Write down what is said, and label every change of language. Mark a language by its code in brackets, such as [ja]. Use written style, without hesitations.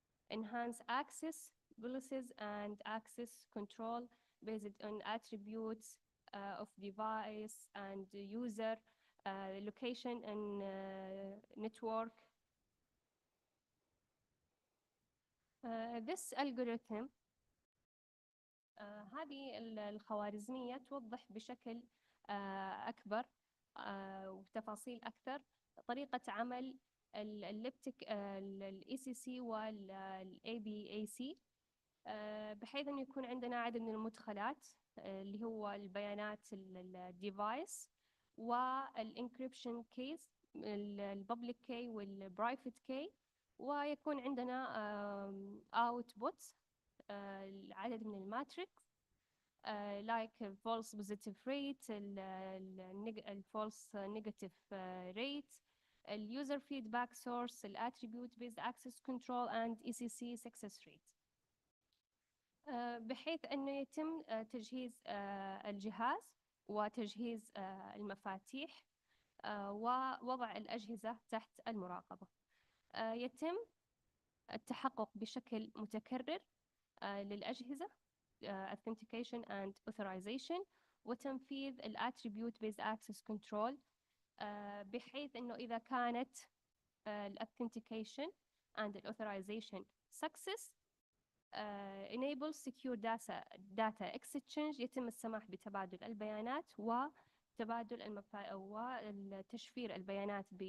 [en] enhance access policies and access control based on attributes of device and user location and network. This algorithm [ar] هذه الخوارزمية توضح بشكل أكبر وبتفاصيل أكثر طريقة عمل الليبتك ال ECC وال ABAC بحيث أنه يكون عندنا عدد من المدخلات اللي هو البيانات الديفايس والانكريبشن كيز الببليك كي والبرايفت كي، ويكون عندنا outputs العدد من الماتريكس [en] like false positive rate false negative rate user feedback source attribute based access control and ECC success rate [ar] بحيث أنه يتم تجهيز الجهاز وتجهيز المفاتيح ووضع الأجهزة تحت المراقبة. يتم التحقق بشكل متكرر للأجهزة [en] authentication and authorization [ar] وتنفيذ ال [en] attribute based access control [ar] بحيث أنه إذا كانت ال [en] authentication and authorization success enable secure data exchange [ar] يتم السماح بتبادل البيانات وتبادل وتشفير البيانات